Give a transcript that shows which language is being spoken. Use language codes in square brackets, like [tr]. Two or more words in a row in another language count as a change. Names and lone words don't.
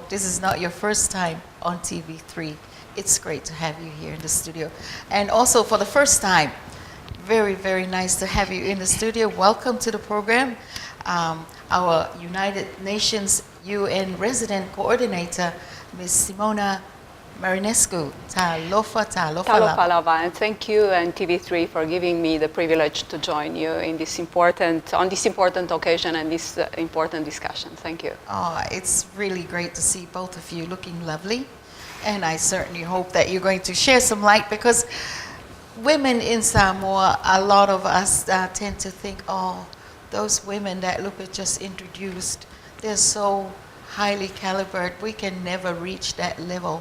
[en] This is not your first time on TV3. It's great to have you here in the studio. And also for the first time, very, very nice to have you in the studio. Welcome to the program. Our United Nations UN Resident Coordinator, Ms. Simona Marinescu. [sm] Talofa, talofa. Talofa lava, [en] and thank you and TV3 for giving me the privilege to join you in on this important occasion and this important discussion. Thank you. Oh, it's really great to see both of you looking lovely. And I certainly hope that you're going to share some light, because women in Samoa, a lot of us tend to think, oh, those women that Lupe just introduced, they're so highly calibered, we can never reach that level.